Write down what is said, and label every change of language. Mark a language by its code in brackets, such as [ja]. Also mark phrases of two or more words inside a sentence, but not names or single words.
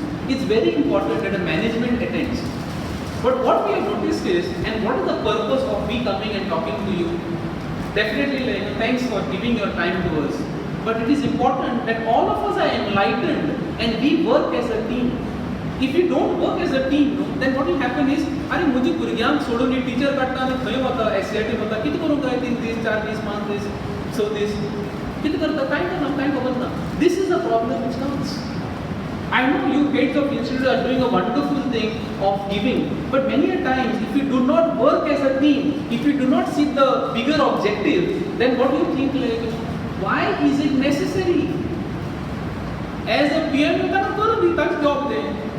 [en] It's very important that a management attends. But what we have noticed is, and what is the purpose of me coming and talking to you? Definitely, thanks for giving your time to us. But it is important that all of us are enlightened and we work as a team. If you don't work as a team, then what will happen is, [hi] अरे मुझे [kok] भुरग्यांक सोडून टीचर काडटा आनी खंय वता एससीआरटी वता कितें करूंक जाय 3 दीस 4 दीस 5 दीस 6 दीस कितें करता कांय करना कांय खबर ना. [en] This is the problem which comes. I know you heads of institute are doing a wonderful thing of giving, but many a times if you do not work as a team, if you do not see the bigger objective, then what do you think why is it necessary? As a PM you cannot do the task job there.